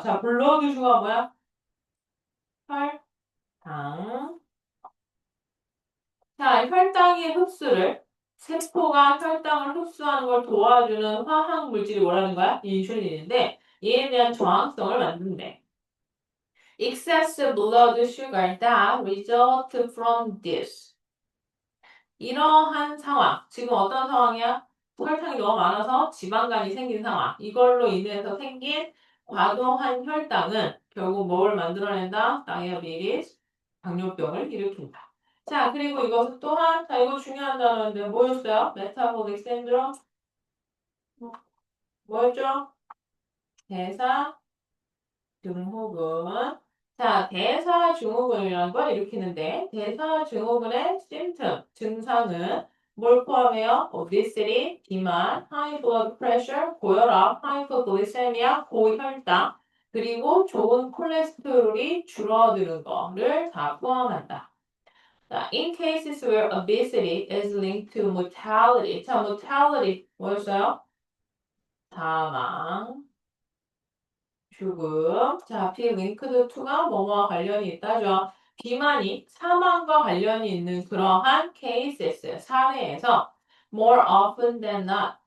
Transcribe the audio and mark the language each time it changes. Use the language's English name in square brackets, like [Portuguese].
[Korean] 자, blood sugar가 뭐야? 혈당. 자, 혈당의 흡수를 세포가 혈당을 흡수하는 걸 도와주는 화학 물질이 뭐라는 거야? 인슐린인데 얘에 대한 저항성을 만든대. [English] Excess blood sugar that result from this. [Korean] 이러한 상황. 지금 어떤 상황이야? 혈당이 너무 많아서 지방간이 생긴 상황. 이걸로 인해서 생긴 과도한 혈당은 결국 뭘 만들어낸다? 다이아비티스, 당뇨병을 일으킨다. 자, 그리고 이것은 또한, 자, 이거 중요한 단어인데 뭐였어요? 메타볼릭 신드롬, 뭐였죠? 대사 증후군. 자, 대사 증후군이라는 걸 일으키는데, 대사 증후군의 symptom, 증상은 뭘 포함해요? obesity, 비만, high blood pressure, 고혈압, hypoglycemia, 고혈당, 그리고 좋은 콜레스테롤이 줄어드는 거를 다 포함한다. [English] 자, in cases where obesity is linked to mortality. [Korean] 자, mortality 뭐였어요? 사망. 죽음. 자, be linked to가 뭐뭐와 관련이 있다죠. 비만이 사망과 관련이 있는 그러한 cases, 사례에서 [English] more often than not.